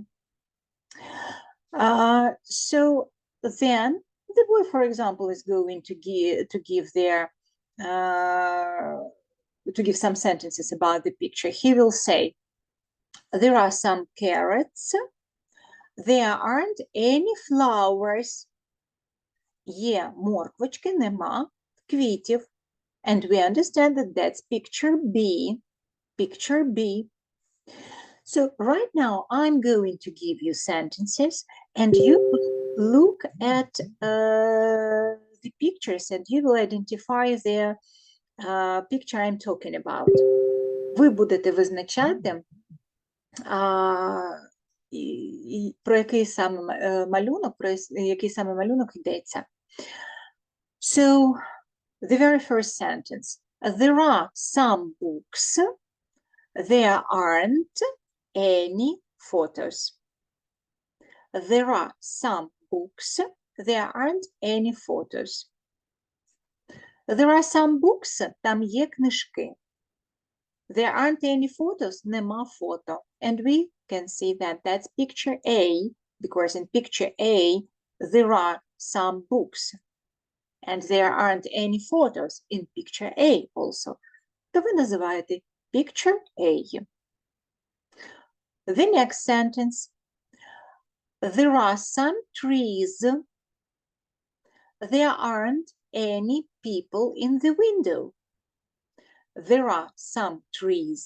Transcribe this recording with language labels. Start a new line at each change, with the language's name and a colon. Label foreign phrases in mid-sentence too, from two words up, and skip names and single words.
English: So then the boy, for example, is going to give some sentences about the picture. He will say, there are some carrots, there aren't any flowers.
Ukrainian: Є морквочки, нема квітів.
English: And we understand that that's picture B. Picture B. So right now I'm going to give you sentences and you look at the pictures and you will identify the picture I'm talking about.
Ukrainian: Ви будете визначати, про який саме малюнок йдеться.
English: So, the very first sentence. There are some books. There aren't any photos. There are some books. There aren't any photos. There are some books.
Ukrainian: Там є книжки.
English: There aren't any photos.
Ukrainian: Нема фото.
English: And we can see that that's picture A, because in picture A, there are some books. And there aren't any photos in picture A also.
Ukrainian: То ви називаєте
English: picture A. The next sentence. There are some trees. There aren't any people in the window. There are some trees.